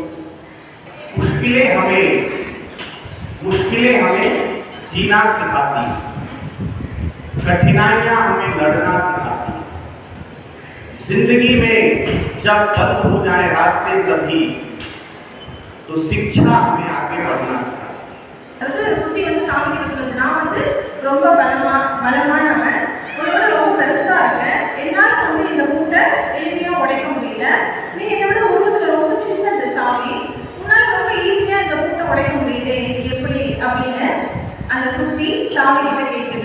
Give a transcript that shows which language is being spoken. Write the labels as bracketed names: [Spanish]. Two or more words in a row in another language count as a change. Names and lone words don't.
[Hindi] मुश्किलें हमें जीना सिखाती हैं, कठिनाइयां हमें लड़ना सिखाती हैं। जिंदगी में जब बंद हो जाए रास्ते सभी, तो शिक्षा हमें आगे बढ़ना सिखाती है। [Tamil] சுத்தி சாமி கிட்ட சொல்லுது, நான் ரொம்ப பலமானவன், உன்னோட ரொம்ப பெருசா இருக்கேன், என்னால் இந்த மூட்டை எளிமையா உடைக்க முடியல, நீ என்னோட உருவத்துல ரொம்ப சின்னது சாமி, உன்னால ரொம்ப ஈஸியா இந்த மூட்டை உடைக்க முடியுது, இது எப்படி அப்படின்னு அந்த சுத்தி சாமி கிட்ட கேட்குது.